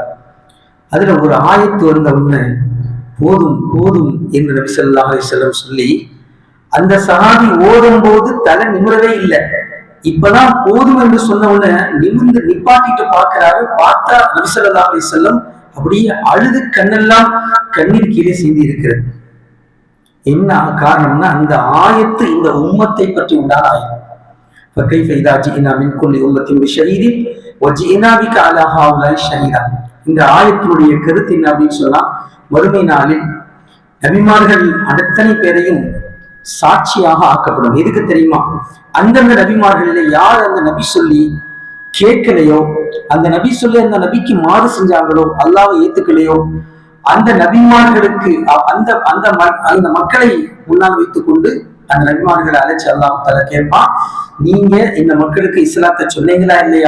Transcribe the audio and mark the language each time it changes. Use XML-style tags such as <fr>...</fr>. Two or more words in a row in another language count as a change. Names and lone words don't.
<ta>அதுல ஒரு ஆயத்து வந்த உடனே போதும் போதும் என்று நபி</ta> <ar>صلى الله عليه وسلم</ar> <ta>சொல்லி அந்த சஹாபி ஓதும் போது தலை நிமிரவே இல்லை. இப்பதான் போதும் என்று சொன்ன உடனே நிமிர்ந்து நிப்பாட்டிட்டு பார்க்கிறாரு. பார்த்தா நபி</ta> <ar>صلى الله عليه وسلم</ar> <ta>அப்படியே அழுது கண்ணெல்லாம் கண்ணீர் கீழே சிந்தி இருக்கிறது. என்ன காரணம்னா அந்த ஆயத்து இந்த உம்மத்தை பற்றி உண்டான ஆயத்து.</ta> <ar>فكيف إذا جئنا من كل أمة بشهيد وجئنا بك على هؤلاء شهيدا.</ar> <ta>இந்த ஆயத்தினுடைய கருத்து என்ன அப்படின்னு சொன்னா, மறுமை நாளில் நபிமார்கள் அத்தனை பேரையும் சாட்சியாக ஆக்கப்படும். எதுக்கு தெரியுமா? அந்தந்த நபிமார்களில யார் அந்த நபி சொல்லி கேட்கலையோ, அந்த நபி சொல்லி அந்த நபிக்கு மாறு செஞ்சாங்களோ, அல்லாஹ்வை ஏத்துக்கலையோ, அந்த நபிமார்களுக்கு அந்த மக்களை முன்னால் வைத்துக் கொண்டு அந்த நபிமார்களை அழைச்சு</ta> <ar>الله تعالى</ar> <ta>கேட்பான், நீங்க இந்த மக்களுக்கு இஸ்லாத்தை சொன்னீங்களா இல்லையா?</ta>